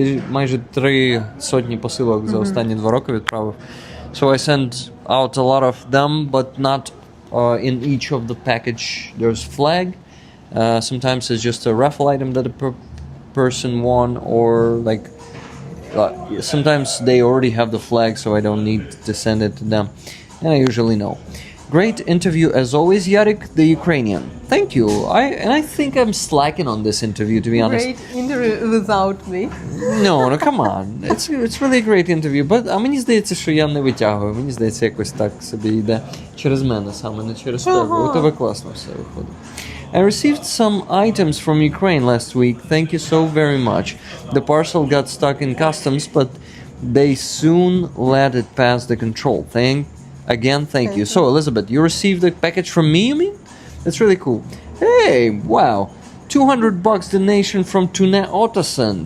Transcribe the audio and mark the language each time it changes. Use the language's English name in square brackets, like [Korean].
[Ukrainian] Майже 300 посилок за останні 2 роки відправив. [English] So I send out a lot of them, but not in each of the package there's flag. Sometimes it's just a raffle item that a person won, or like sometimes they already have the flag, so I don't need to send it to them, and I usually know. Great interview as always, Yarek, the Ukrainian. Thank you. I think I'm slacking on this interview, to be honest. Great interview without me. No, come on. It's really a great interview, but [Ukrainian] мені здається, що я не витягую. Мені здається, якось так собі йде через мене саме, не через тебе. У тебе класно все виходить. [English] I received some items from Ukraine last week. Thank you so very much. The parcel got stuck in customs, but they soon let it pass the control. Thank you. So, Elizabeth, you received a package from me, you mean? That's really cool. Hey, wow. $200 donation from Tune Ottersen.